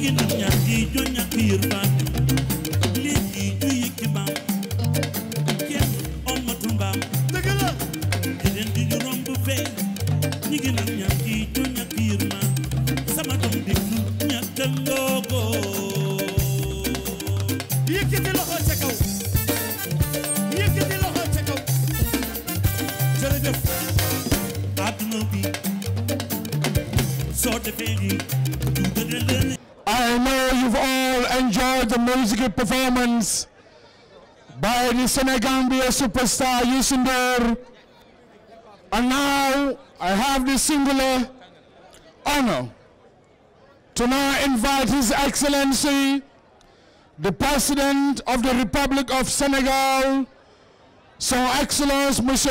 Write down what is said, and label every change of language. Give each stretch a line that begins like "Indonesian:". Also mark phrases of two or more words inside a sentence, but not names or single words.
Wolof: ngi naan ñaar di jo ñàkk yërmaan léegi ñu yëg ci mbaam kenn ommatul mbaam dëgg la keneen di ñu romb fee ñi ngi naan ñaar di jo ñàkk yërmaan sama doom déglu ñàkk ndoogo yëkkati loxo ca kaw yëkkati loxo ca kaw jërëjëf àdduna bi soo defee nii du dëgg leen
English: I know you've all enjoyed the musical performance by the Senegambia superstar Youssou Ndour. And now I have the singular honor to now invite His Excellency, the President of the Republic of Senegal,
French: Son Excellence
English: Mr.